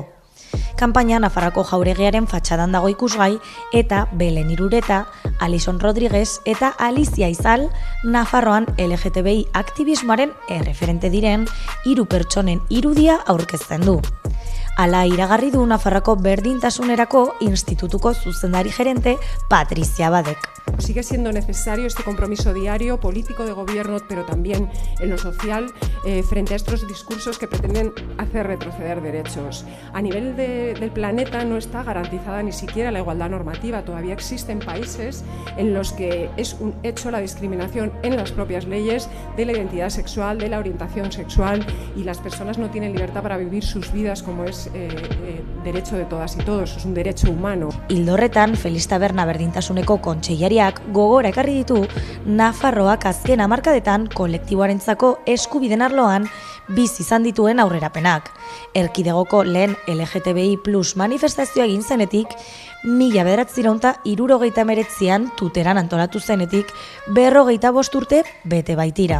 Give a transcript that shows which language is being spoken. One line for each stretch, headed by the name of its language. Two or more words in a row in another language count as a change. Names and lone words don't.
Basque: Kanpaina Nafarroako jauregiaren fatxadan dago ikusgai eta Belen Irureta, Alison Rodriguez eta Alicia Izal Nafarroan LGTBI aktivismoaren erreferente diren 3 pertsonen irudia aurkezten du. Hala iragarri du Nafarroako Berdintasunerako Institutuko zuzendari gerente Patrizia Abadek.
Spanish: Sigue siendo necesario este compromiso diario, político de gobierno, pero también en lo social, frente a estos discursos que pretenden hacer retroceder derechos. A nivel del planeta no está garantizada ni siquiera la igualdad normativa. Todavía existen países en los que es un hecho la discriminación en las propias leyes de la identidad sexual, de la orientación sexual, y las personas no tienen libertad para vivir sus vidas como es derecho de todas y todos, es un derecho humano.
Basque: Ildo horretan, Felix Taberna Berdintasuneko kontseilariak gogora ekarri ditu Nafarroak azken hamarkadetan kolektiboarentzako eskubiden arloan bizi izan dituen aurrerapenak. Erkidegoko lehen LGTBI+ manifestazioa egin zenetik, 1979an Tuteran antolatu zenetik 45 urte bete baitira.